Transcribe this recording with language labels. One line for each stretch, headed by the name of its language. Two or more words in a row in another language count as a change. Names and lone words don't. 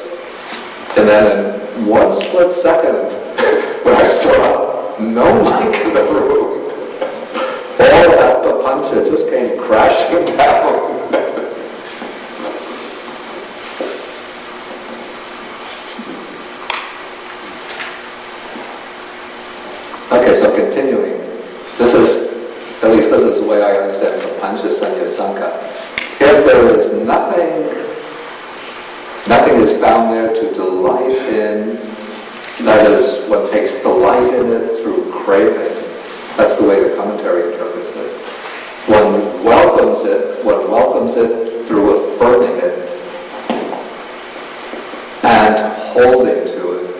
English: And then in one split second, when I saw no monk in the room, all of that papancha just came crashing down. Okay, so continuing. This is the way I understand
Pali: papancha sanya sankha.
English: If there is nothing is found there to delight in, that is, one takes delight in it through craving. That's the way the commentary interprets it. One welcomes it through affirming it and holding to it.